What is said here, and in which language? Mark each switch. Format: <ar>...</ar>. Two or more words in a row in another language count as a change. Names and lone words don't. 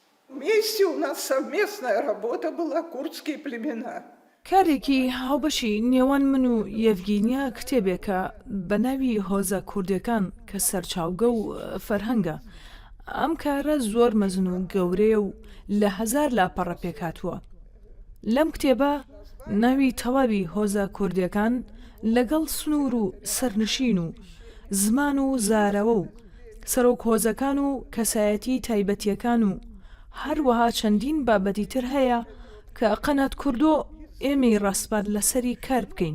<ru>Вместе у нас совместная работа была «Курдские племена».</ru> <ckb>کارێکی هاوبەشی نێوان من و یەڤگینیا کتێبێکە بە ناوی هۆزە کوردەکان کە سەرچاوگە و فەرهەنگە. ئەم کارە زۆر مەزن و گەورەیە و لە هەزار لاپەڕە پێکاتووە. لەم کتێبە ناوی تەواوی هۆزە کوردەکان لەگەڵ سنوور و سەرنشین و زمان و زارەوە و سەرۆک هۆزەکان و کەسایەتی تایبەتیەکان و هەروەها چەندین بابەتی تر هەیە کە قەنات کوردۆ ئێمەی ڕاستبار لەسەری کار بکەین.</ckb>